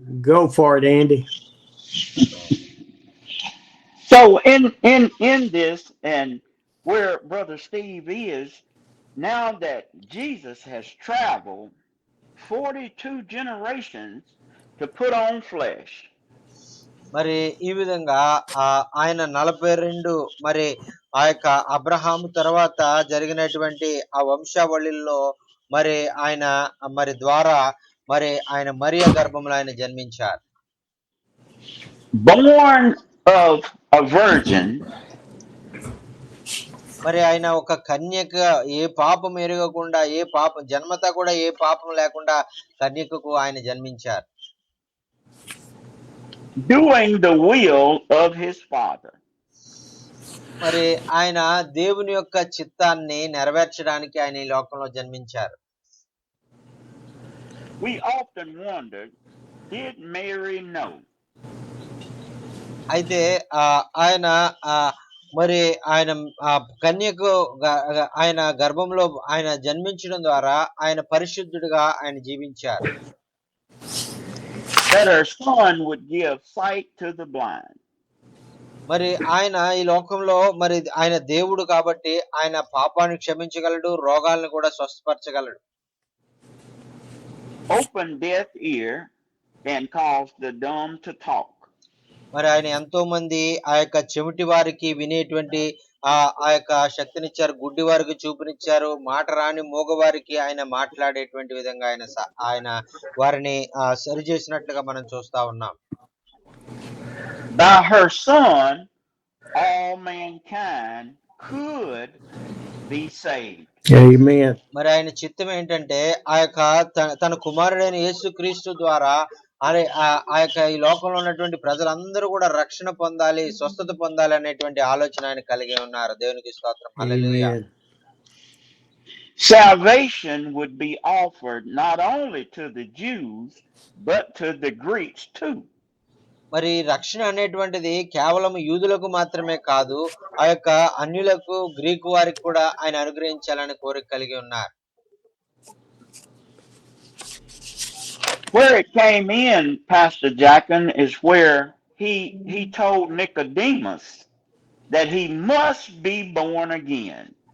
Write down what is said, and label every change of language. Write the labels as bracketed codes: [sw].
[en] Go for it, Andy. So in this, and where Brother Steve is, now that Jesus has traveled 42 generations to put on flesh. [te] మరి ఈ విధంగా ఆయన 42 మరి ఆ యొక్క అబ్రహాము తర్వాత జరిగినటువంటి ఆ వంశావళిలో మరి ఆయన మరి ద్వారా మరి ఆయన మరియ గర్భంలో ఆయన జన్మించారు. [en] Born of a virgin. [te] మరి ఆయన ఒక కన్యక, ఏ పాపం ఎరగకుండా, ఏ పాపం జన్మత కూడా ఏ పాపం లేకుండా కన్యకకు ఆయన జన్మించారు. [en] Doing the will of his father. [te] మరి ఆయన దేవుని యొక్క చిత్తాన్ని నెరవేర్చడానికి ఆయన ఈ లోకంలో జన్మించారు. [en] We often wondered, did Mary know? [te] అయితే ఆయన మరి ఆయన కన్యకు ఆయన గర్భంలో ఆయన జన్మించడం ద్వారా ఆయన పరిశుద్ధుడిగా ఆయన జీవించారు. [en] That her son would give sight to the blind. [te] మరి ఆయన ఈ లోకంలో మరి ఆయన దేవుడు కాబట్టి ఆయన పాపాన్ని క్షమించగలడు, రోగాలను కూడా స్వస్థపరచగలడు. [en] Open deaf ear and cause the dumb to talk. [te] మరి ఆయన ఎంతో మంది ఆ యొక్క చెవిటి వారికి వినేటువంటి ఆ యొక్క శక్తినిచ్చారు, గుడ్డి వారికి చూపునిచ్చారు, మాట రాని మూగవారికి ఆయన మాట్లాడేటువంటి విధంగా ఆయన వారిని సరి చేసినట్లుగా మనం చూస్తా ఉన్నాం. [en] By her son, all mankind could be saved. Amen. [te] మరి ఆయన చిత్తం ఏంటంటే ఆ యొక్క తన కుమారుడైన యేసుక్రీస్తు ద్వారా ఆ యొక్క ఈ లోకంలో ఉన్నటువంటి ప్రజలందరూ కూడా రక్షణ పొందాలి, స్వస్థత పొందాలి అనేటువంటి ఆలోచన ఆయన కలిగి ఉన్నారు. దేవునికి స్తోత్రం. హల్లెలూయా. [en] Amen. Salvation would be offered not only to the Jews, but to the Greeks too. [te] మరి రక్షణ అనేటువంటిది కేవలం యూదులకు మాత్రమే కాదు, ఆ యొక్క అన్యులకు, గ్రీకు వారికి కూడా ఆయన అనుగ్రహించాలని కోరిక కలిగి ఉన్నారు. [en] Where it came in, Pastor Jackson, is where he told Nicodemus that he must be born again.